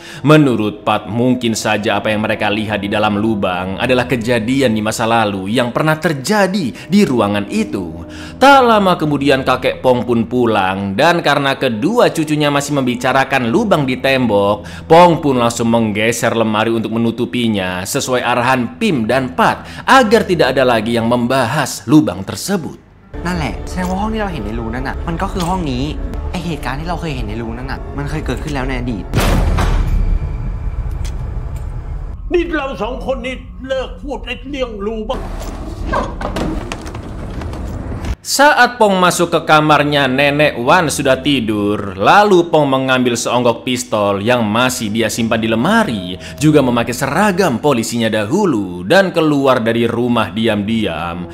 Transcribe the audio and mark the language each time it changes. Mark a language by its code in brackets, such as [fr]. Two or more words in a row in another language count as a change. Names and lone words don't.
[id] Menurut Pat, mungkin saja apa apa yang mereka lihat di dalam lubang adalah kejadian di masa lalu yang pernah terjadi di ruangan itu. Tak lama kemudian kakek Pong pun pulang, dan karena kedua cucunya masih membicarakan lubang di tembok, Pong pun langsung menggeser lemari untuk menutupinya sesuai arahan Pim dan Pat agar tidak ada lagi yang membahas lubang tersebut. [th] นั่นแหละแสดงว่าห้องที่เราเห็นในรูนั่นน่ะมันก็คือห้องนี้ไอเหตุการณ์ที่เราเคยเห็นในรูนั่นน่ะมันเคยเกิดขึ้นแล้วในอดีต นี่เราสองคนนี่เลิกพูดไอ้เรื่องรูบ้าง [id] Saat Pong masuk ke kamarnya, Nenek Wan sudah tidur. Lalu Pong mengambil seonggok pistol yang masih dia simpan di lemari, juga memakai seragam polisinya dahulu, dan keluar dari rumah diam-diam.